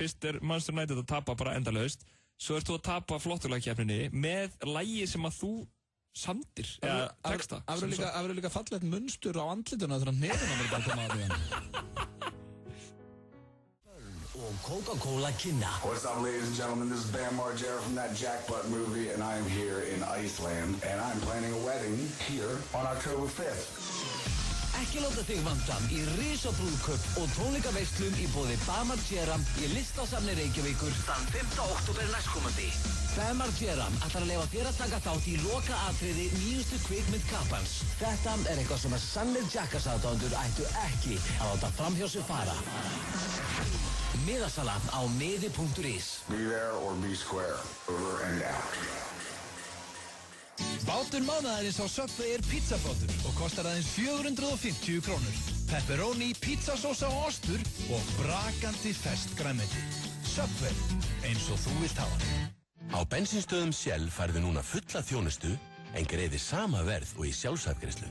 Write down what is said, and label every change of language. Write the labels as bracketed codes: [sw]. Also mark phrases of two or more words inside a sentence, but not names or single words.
[is] Fyrst er Manchester United að tapa bara endalaust. Svo ert þú að tapa flotturlagkeppninni með lagi sem að þú samdir, eða texta. Það verður líka fallegt munstur á andlituna þegar nefnum er bara að koma að því hann. Og Coca-Cola kynna. [en] What's up, ladies and gentlemen? This is Bam Margera from that Jackpot movie, and I am here in Iceland, and I'm planning a wedding here on October 5th. [is] Ekki láta þig vanta í risabrúðkaup og tónleikaveistlum í boði Bam Margera í Listasafni Reykjavíkur þann 5. október næstkomandi. Bam Margera ætlar að leyfa þér að taka þátt í lokaatriði nýjustu kvikmynd kappans. Þetta er eitthvað sem að sannir Jackass-aðdándur ættu ekki að láta framhjá sig fara. Miðasala á miði.is. [en] Be there or be square. Over and out. [is] Bátur mánaðarins á Subway er pizzabátur og kostar aðeins 450 krónur. Pepperoni, pizzasósa og ostur og brakandi ferskt grænmeti. Subway, eins og þú vilt hafa. Á bensínstöðum Shell færðu núna fulla þjónustu en greiði sama verð og í sjálfsafgreiðslu.